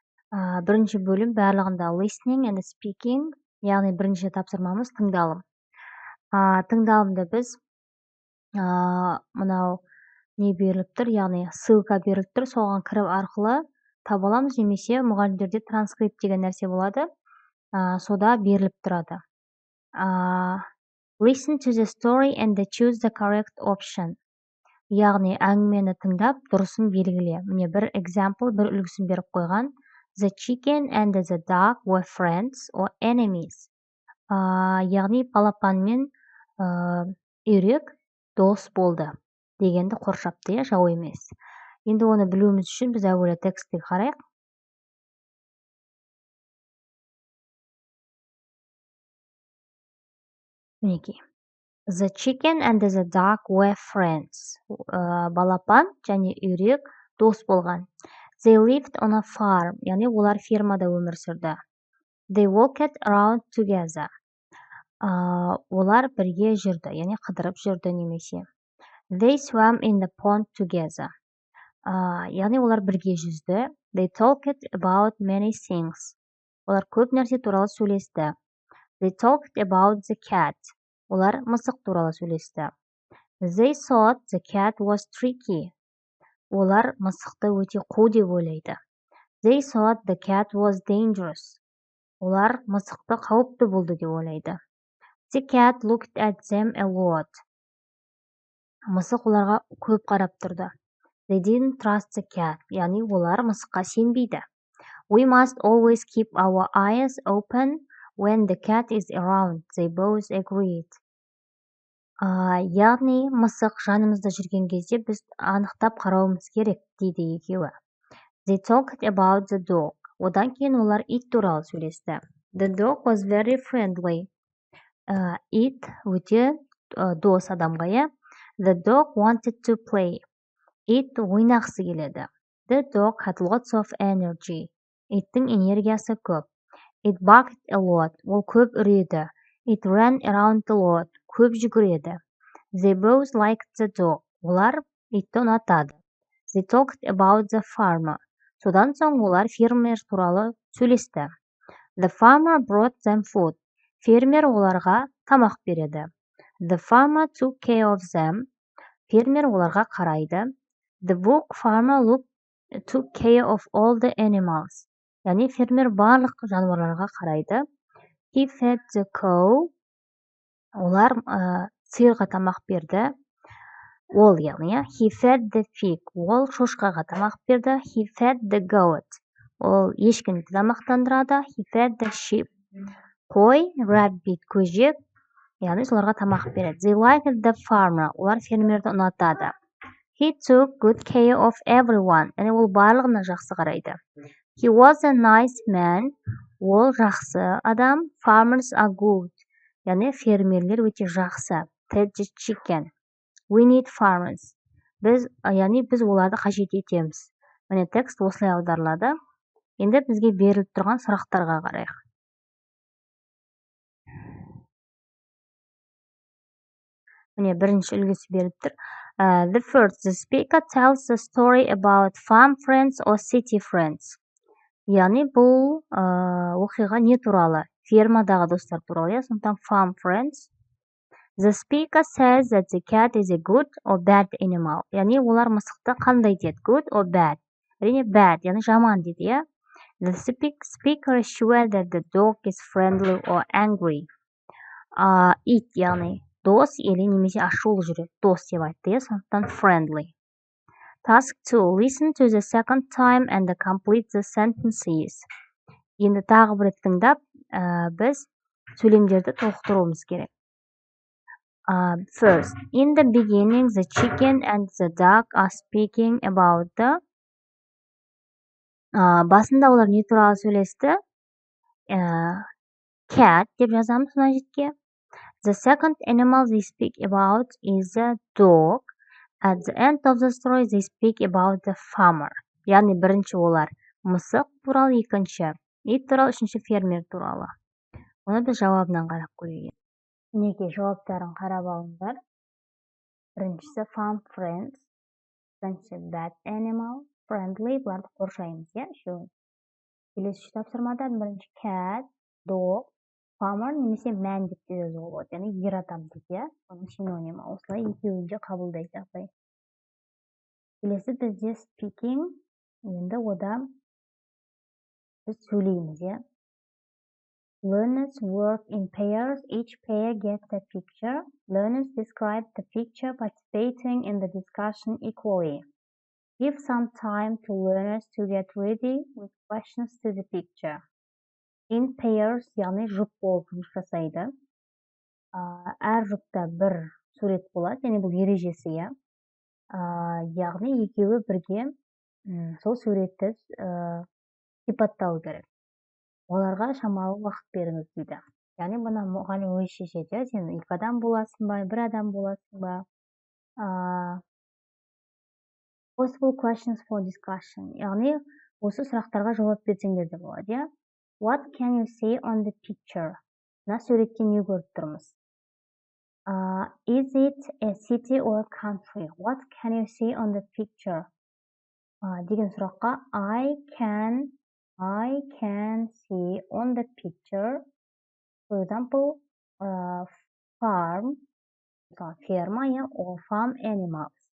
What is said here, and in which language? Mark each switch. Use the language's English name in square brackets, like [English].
[Kazakh] Бірінші бөлім барлығында [English] listening and speaking, [Kazakh] яғни бірінші тапсырмамыз тыңдалым. Тыңдалымды біз мынау не беріліп тұр, яғни ссылка беріліп тұр, соған кіріп арқылы таба аламыз, немесе мұғалімдерде транскрипт деген нәрсе болады, сода беріліп тұрады. [English] Listen to the story and choose the correct option. [Kazakh] Яғни әңгімені тыңдап, дұрысын белгіле. Міне бір example, бір үлгісін беріп қойған. [English] The chicken and the dog were friends or enemies. [Kazakh] Яғни балапан мен үйрек дос болды дегенді қоршапты, жау емес. Енді оны білуіміз үшін біз әуелі текстке қарайық. Мінекей. [English] The chicken and the dog were friends. [Kazakh] Балапан және үйрек дос болған. [English] They lived on a farm, [Kazakh] яғни олар фермада өмір сүрді. [English] They walked around together. [Kazakh] Олар бірге жүрді, яғни қыдырып жүрді немесе. [English] They swam in the pond together. [Kazakh] Яғни олар бірге жүзді. [English] They talked about many things. [Kazakh] Олар көп нәрсе туралы сөйлесті. [English] They talked about the cat. [Kazakh] Олар мысық туралы сөйлесті. [English] They thought the cat was tricky. [Kazakh] Олар мысықты өте қу деп ойлайды. [English] They thought the cat was dangerous. [Kazakh] Олар мысықты қауіпті болды деп ойлайды. [English] The cat looked at them a lot. [Kazakh] Мысық оларға көп қарап тұрды. [English] They didn't trust the cat. [Kazakh] Яғни олар мысыққа сенбейді. [English] We must always keep our eyes open when the cat is around. They both agreed. [Kazakh] Яғни мысық жанымызда жүрген кезде біз анықтап қарауымыз керек, дейді екеуі. [English] They talked about the dog. [Kazakh] Одан кейін олар ит туралы сөйлесті. [English] The dog was very friendly. [Kazakh] Ит өте дос адамға, [English] The dog wanted to play. [Kazakh] Ит ойнақсы келеді. [English] The dog had lots of energy. [Kazakh] Иттің энергиясы көп. [English] It barked a lot. [Kazakh] Ол көп үреді. [English] It ran around a lot. [Kazakh] Көп жүгіреді. [English] They both liked the dog. [Kazakh] Олар итті ұнатады. [English] They talked about the farmer. [Kazakh] Содан соң олар фермер туралы сөйлесті. [English] The farmer brought them food. [Kazakh] Фермер оларға тамақ береді. [English] The farmer took care of them. [Kazakh] Фермер оларға қарайды. [English] The book farmer took care of all the animals. [Kazakh] Яғни фермер барлық жануарларға қарайды. [English] He fed the cow. [Kazakh] Олар сиырға тамақ берді. [English] Ол яғни, he fed the pig. [Kazakh] Ол шошқаға тамақ берді. [English] He fed the goat. [Kazakh] Ол ешкіні тамақтандырады. [English] He fed the sheep. [Kazakh] Қой, rabbit, көжек, яғни соларға тамақ береді. [English] They liked the farmer. [Kazakh] Олар фермерді ұнатады. [English] He took good care of everyone. [Kazakh] Яғни ол барлығына жақсы қарайды. [English] He was a nice man. [Kazakh] Ол жақсы адам. [English] Farmers are good. [Kazakh] Яғни фермерлер өте жақсы. [English] Fed the chicken. We need farmers. [Kazakh] Біз оларды қажет етеміз. Міне текст осылай аударылады. Енді бізге беріліп тұрған сұрақтарға қарайық. Міне бірінші үлгісі беріліп тұр. [English] The speaker tells the story about farm friends or city friends. [Kazakh] Яғни бұл оқиға не туралы? Фермадағы достар туралы, сондықтан [English] farm friends. The speaker says that the cat is a good or bad animal. [Kazakh] Яғни олар мысықты қандай деді? [English] Good or bad? [Kazakh] Әрине bad, яғни жаман деді, [English] The speaker is sure that the dog is friendly or angry. [Kazakh] Ит, яғни дос или немесе ашулы жүреді. Дос деп айтты, сондықтан friendly. [English] Task 2. Listen to the second time and complete the sentences. [Kazakh] Енді тағы бір тыңдап, біз сөйлемдерді толықтыруымыз керек. [English] First, in the beginning, the chicken and the dog are speaking about the [Kazakh] Басында олар не туралы сөйлесті? Cat деп жазамыз мына жерге. [English] The second animal they speak about is a dog. At the end of the story they speak about the farmer. [Kazakh] Яғни бірінші олар мысық туралы, екінші ит туралы, үшінші фермер туралы. Оны біз жауабынан қарап көрейік. Мінекей жауаптарын қарап алыңдар. Біріншісі farm friends, екінші bad animal, friendly, бұларды қоршаймыз, үшеуін. Келесі үш тапсырмадан бірінші cat, dog, farmer немесе man деп те жазуға болады, яғни ер адам дейді, оның синонимі. Осылай екеуін де қабылдайды жағдай. Келесі бізде speaking, енді ода біз сөйлейміз, [English] Learners work in pairs. Each pair gets a picture. Learners describe the picture, participating in the discussion equally. Give some time to learners to get ready with questions to the picture. [Kazakh] In pairs, яғни жұп болып жұмыс жасайды. Әр жұпта бір сурет болады, яғни бұл ережесі, яғни екеуі бірге сол суретті сипаттау керек. Оларға шамалы уақыт беріңіз дейді. Яғни бұны мұғалім өзі шешеді, сен екі адам боласың ба, бір адам боласың ба? [English] Possible questions for discussion. [Kazakh] Яғни осы сұрақтарға жауап берсеңдер де болады, [English] What can you see on the picture? [Kazakh] Мына суретте не көріп тұрмыз? [English] Is it a city or a country? What can you see on the picture? [Kazakh] Деген сұраққа [English] I can see on the picture, for example, farm, ферма, or farm animals.